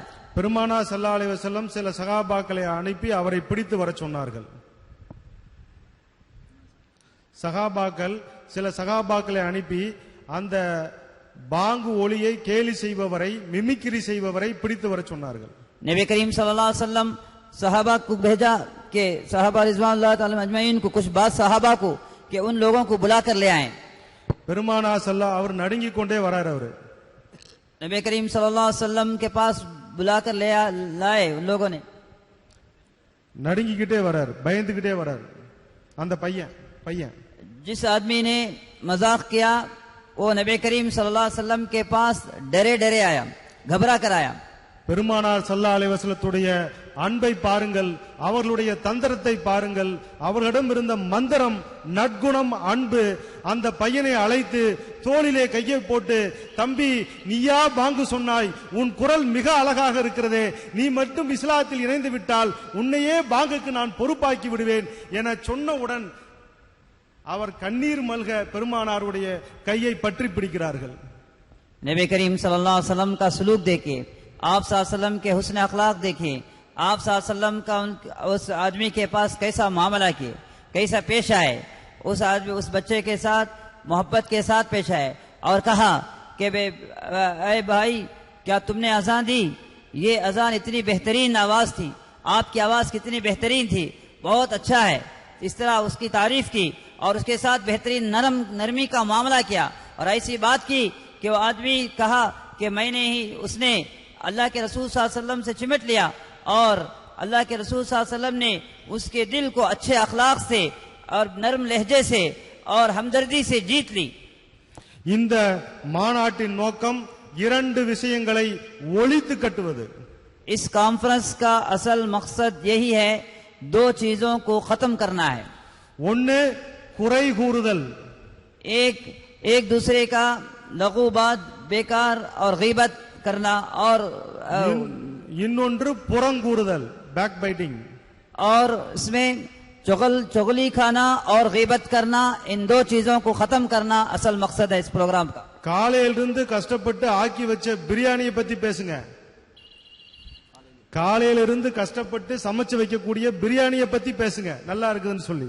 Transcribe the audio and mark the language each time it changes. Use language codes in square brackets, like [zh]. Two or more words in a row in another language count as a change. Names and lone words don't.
[ta] பெருமானார் [ar] صلى الله عليه وسلم [ta] சில சஹாபாக்களை அனுப்பி அவரை பிடித்து வர சொன்னார்கள். சஹாபாக்கள் சில சஹாபாக்களை அனுப்பி அந்த பாங்கு ஒலியை கேலி செய்பவரை, மிமிக்ரி செய்பவரை பிடித்து வர சொன்னார்கள். [hi] नबी करीम [ar] صلى الله عليه وسلم [hi] सहाबा को भेजा कि सहाबा [ar] رضوان الله تعالى أجمعين [hi] को, कुछ बात सहाबा को कि उन लोगों को बुला कर ले आए. [ta] பெருமானார் ஸல்லல்லாஹு அவர் நடுங்கிக் கொண்டே வரார். அவரு [hi] नबी करीम [ar] صلى الله عليه وسلم [hi] के पास बुलाकर लाए उन लोगों ने. [ta] நடுங்கிக்கிட்டே வரார், பயந்துகிட்டே வரார். அந்த பையன் [hi] जिस आदमी ने मजाक किया वो नबी करीम [ar] صلى الله عليه وسلم [hi] के पास डरे डरे आया, घबरा कर आया. [ta] பெருமானார் [ar] صلى الله عليه [ta] வஸல்லத்துடைய அன்பை பாருங்கள், அவர்களுடைய தந்திரத்தை பாருங்கள், அவர்களிடம் இருந்த மந்திரம், நற்குணம், அன்பு. அந்த பையனை அழைத்து தோளிலே கையை போட்டு, தம்பி நீயா பாங்கு சொன்னாய், உன் குரல் மிக அழகாக இருக்கிறதே, நீ மட்டும் இஸ்லாத்தில் இணைந்து விட்டால் உன்னையே பாங்குக்கு நான் பொறுப்பாக்கி விடுவேன் என சொன்னவுடன் அவர் கண்ணீர் மல்க பெருமானாருடைய கையை பற்றி பிடிக்கிறார்கள். [hi] नबी करीम [ar] صلى الله عليه وسلم [hi] का सलूक देखिए, आप [ar] صلى الله عليه وسلم [hi] के हुस्न अखलाक देखिए, आप [ar] صلى الله عليه وسلم [hi] का उस आदमी के पास कैसा मामला किए, कैसा पेश आए, उस आदमी उस बच्चे के साथ मोहब्बत के साथ पेश आए और कहा कि अरे भाई क्या तुमने अजान दी, ये अजान इतनी बेहतरीन आवाज थी, आपकी आवाज कितनी बेहतरीन थी, बहुत अच्छा है. इस तरह उसकी तारीफ की और उसके साथ बेहतरीन नरमी का मामला किया और ऐसी बात की कि वो आदमी कहा कि उसने अल्लाह के रसूल [ar] صلى الله عليه وسلم [hi] से चिमट लिया और अल्लाह के रसूल [ar] صلى الله عليه وسلم [hi] ने उसके दिल को अच्छे अखलाक से और नरम लहजे से और हमदर्दी से जीत ली. [ta] இந்த மாநாட்டின் நோக்கம் இரண்டு விஷயங்களை ஒழித்து கட்டுவது. [hi] इस कॉन्फ्रेंस का असल मकसद यही है, दो चीजों को खत्म करना है. [ta] ஒன்னு குறை கூறுதல், [hi] एक दूसरे का लघु बात, बेकार और गीबत करना, और [ta] இன்னொன்று புறங்கூறுதல், [en] back biting. [hi] और इसमें चुगली खाना और गीबत करना, इन दो चीजों को खत्म करना असल मकसद है इस प्रोग्राम का. [ta] காலையிலிருந்து கஷ்டப்பட்டு ஆக்கி வச்ச பிரியாணியை பத்தி பேசுங்க. காலையிலிருந்து கஷ்டப்பட்டு சமைச்சு வைக்கக்கூடிய பிரியாணியை பத்தி பேசுங்க, நல்லா இருக்குதுன்னு சொல்லி.